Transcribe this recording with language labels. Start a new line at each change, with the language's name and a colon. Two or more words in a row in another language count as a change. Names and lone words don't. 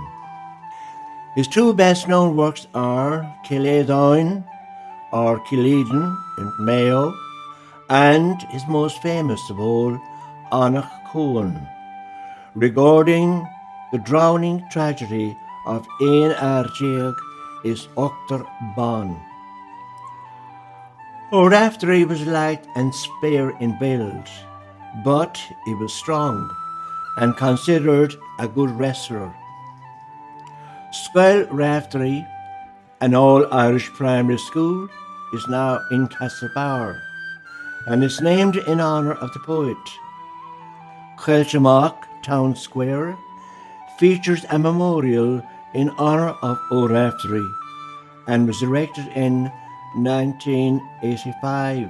English: His 2 best-known works are Killeedáin, or Killeeden in Mayo, and his most famous of all, Annach Cohen, regarding the drowning tragedy of Ein Ardeag is Octor Ban. ÓRaifteírí was light and spare in build, but he was strong and considered a good wrestler. Scoil Raifteiri, an all-Irish primary school, is now in Castlebar and is named in honour of the poet. Kiltimagh Town Square features a memorial in honour of ÓRaifteírí and was erected in 1985.